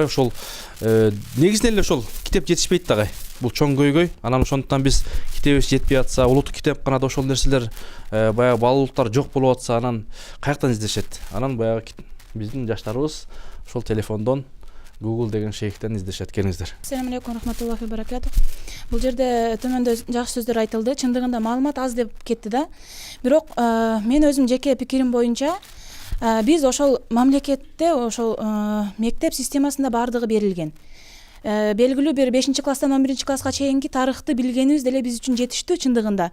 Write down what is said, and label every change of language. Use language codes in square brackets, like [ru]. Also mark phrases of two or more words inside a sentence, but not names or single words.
[ky] Ошол негизинен эле ошол китеп жетишпейт дагы. Бул чоң көйгөй. Анан ошондуктан биз китебибиз жетпей атса, улуттук китепканада ошол нерселер баягы баалуулуктар жок болуп атса, анан каяктан издешет? Анан баягы биздин жаштарыбыз ошол телефондон Google деген шейктен издешет. Келиңиздер. [ar] السلام عليكم رحمة الله وبركاته. [ky] Бул жерде төмөндө жакшы сөздөр айтылды. Чындыгында маалымат аз деп кетти да. Бирок мен өзүм жеке пикирим боюнча биз ошол мамлекетте ошол мектеп системасында баардыгы берилген. Белгилүү бир 5-класстан 11 класска чейинки тарыхты билгенибиз деле биз үчүн жетиштүү чындыгында.